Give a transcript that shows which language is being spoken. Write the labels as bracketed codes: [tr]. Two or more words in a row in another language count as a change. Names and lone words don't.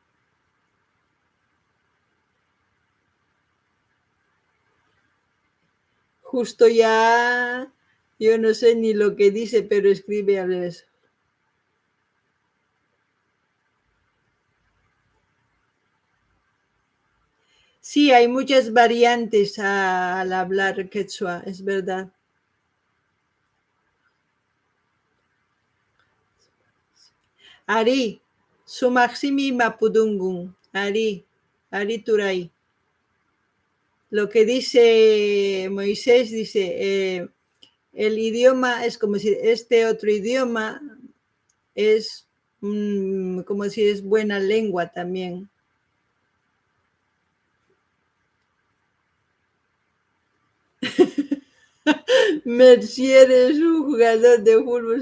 [es] Justo ya, yo no sé ni lo que dice, pero escribe a veces. Sí, hay muchas variantes al hablar quechua, es verdad. [qu] Ari, sumaximi mapudungun. Ari turay. [es] Lo que dice Moisés, dice, el idioma es como si este otro idioma es como si es buena lengua también. Mercier es un jugador de fútbol.